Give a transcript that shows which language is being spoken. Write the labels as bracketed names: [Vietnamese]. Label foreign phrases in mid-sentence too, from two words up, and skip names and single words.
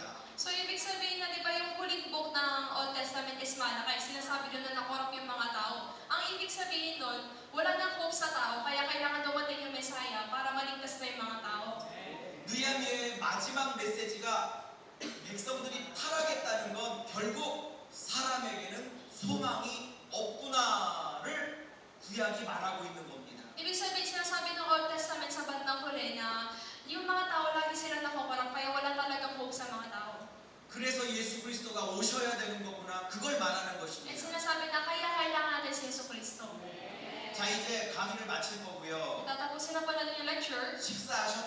[Filipino] So ibig sabihin na di ba yung huling book ng Old Testament is Malakay, sinasabi doon na nakorap yung mga tao. Ang ibig sabihin doon, wala nang hope sa tao, kaya kailangan dumating yung Messiah para maligtas na yung mga tao. [Korean] 느헤미야의 마지막 메시지가 백성들이 타락했다는 건 결국 사람에게는 소망이 없구나를 구약이 말하고 있는 겁니다. [Filipino] Ibig sabihin, sinasabi ng Old Testament sa bandang huli na yung mga tao lagi sila nakukurap, kaya wala talagang hope sa mga tao. [Korean] 그래서 예수 그리스도가 오셔야 되는 거구나 그걸 말하는 [Filipino] And [Korean] 것입니다. [Filipino] sinasabi na kaya kailangan natin si Yesu Cristo. [Korean] 자 이제 강의를 마칠 거고요. [Filipino] Tatapusin na pala yung lecture. [Korean] 식사